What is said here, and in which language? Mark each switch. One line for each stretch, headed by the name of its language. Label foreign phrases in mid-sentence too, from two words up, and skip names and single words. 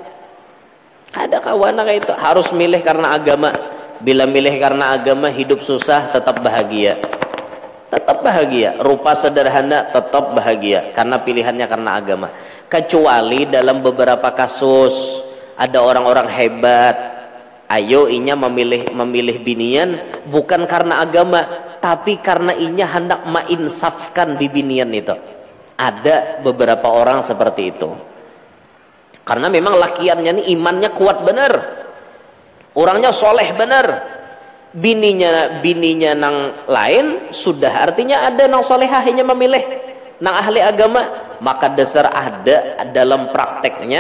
Indonesian: Ada kawan kayak itu harus milih karena agama. Bila milih karena agama, hidup susah tetap bahagia. Tetap bahagia, rupa sederhana tetap bahagia karena pilihannya karena agama. Kecuali dalam beberapa kasus ada orang-orang hebat,
Banjar: ayo inya memilih binian bukan karena agama, tapi karena inya hendak mainsafkan bibinian itu. Ada beberapa orang seperti itu. Karena memang lakiannya ini imannya kuat bener, orangnya soleh bener, bininya nang lain sudah, artinya ada nang solehahnya memilih nang ahli agama, maka dasar ada dalam prakteknya.